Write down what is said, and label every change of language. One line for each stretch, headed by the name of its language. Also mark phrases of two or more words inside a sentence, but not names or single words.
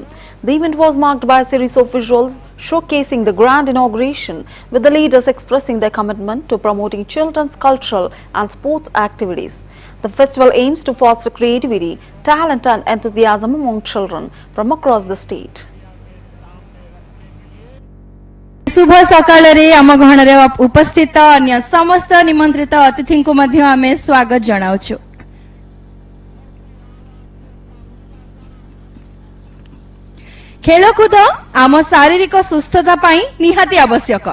English: The event was marked by a series of visuals showcasing the grand inauguration, with the leaders expressing their commitment to promoting children's cultural and sports activities. The festival aims to foster creativity, talent and enthusiasm among children from across the state.
Odia: ଶୁଭ ସକାଳେ ଆମ ଗହଣରେ ଉପସ୍ଥିତ ଅନ୍ୟ ସମସ୍ତ ନିମନ୍ତ୍ରିତ ଅତିଥି ଙ୍କୁ ମଧ୍ୟ ଆମେ ସ୍ୱାଗତ ଜଣାଉଛୁ। ଖେଳକୁଦ ଆମ ଶାରୀରିକ ସୁସ୍ଥତା ପାଇଁ ନିହାତି ଆବଶ୍ୟକ।